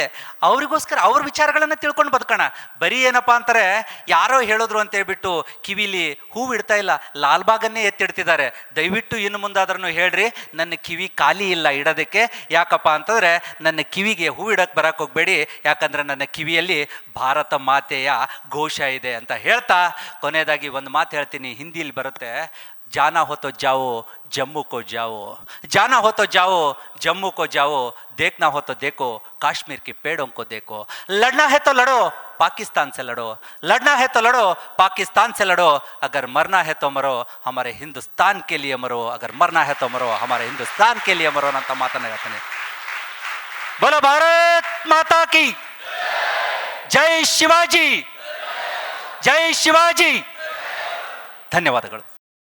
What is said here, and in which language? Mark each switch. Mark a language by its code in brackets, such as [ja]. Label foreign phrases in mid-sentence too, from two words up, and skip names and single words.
[kn] ಅವರಿಗೋಸ್ಕರ ಅವ್ರ ವಿಚಾರಗಳನ್ನು ತಿಳ್ಕೊಂಡು ಬದುಕೋಣ. ಬರೀ ಏನಪ್ಪಾ ಅಂತಾರೆ, ಯಾರೋ ಹೇಳಿದ್ರು ಅಂತ ಹೇಳ್ಬಿಟ್ಟು ಕಿವಿಲಿ ಹೂವು ಇಡ್ತಾ ಇಲ್ಲ, ಲಾಲ್ಬಾಗನ್ನೇ ಎತ್ತಿಡ್ತಿದ್ದಾರೆ. ದಯವಿಟ್ಟು ಇನ್ನು ಮುಂದಾದ್ರೂ ಹೇಳ್ರಿ, ನನ್ನ ಕಿವಿ ಖಾಲಿ ಇಲ್ಲ ಇಡೋದಕ್ಕೆ. ಯಾಕಪ್ಪ ಅಂತಂದರೆ ನನ್ನ ಕಿವಿಗೆ ಹೂವು ಇಡಕ್ಕೆ ಬರಕ್ಕೆ ಹೋಗಬೇಡಿ, ಯಾಕಂದರೆ ನನ್ನ ಕಿವಿಯಲ್ಲಿ ಭಾರತ ಮಾತೆಯ ಘೋಷ ಇದೆ ಅಂತ ಹೇಳ್ತಾ ಕೊನೆಯದಾಗಿ ಒಂದು ಮಾತು ಹೇಳ್ತೀನಿ, ಹಿಂದಿಲಿ ಬರುತ್ತೆ. [hi] जाना हो तो जाओ जम्मू को जाओ, जाना हो तो जाओ जम्मू को जाओ, देखना हो तो देखो कश्मीर के पेड़ों को देखो, लड़ना है तो लड़ो पाकिस्तान से लड़ो, लड़ना है तो लड़ो पाकिस्तान से लड़ो, अगर मरना है तो मरो हमारे हिंदुस्तान के लिए मरो, अगर मरना है तो मरो हमारे हिंदुस्तान के लिए मरो [kn] ಅಂತ ಮಾತನ್ನ ಹೇಳ್ತಾನೆ. [hi] बोलो भारत माता की जय शिवाजी, जय शिवाजी. [kn] ಧನ್ಯವಾದಗಳು.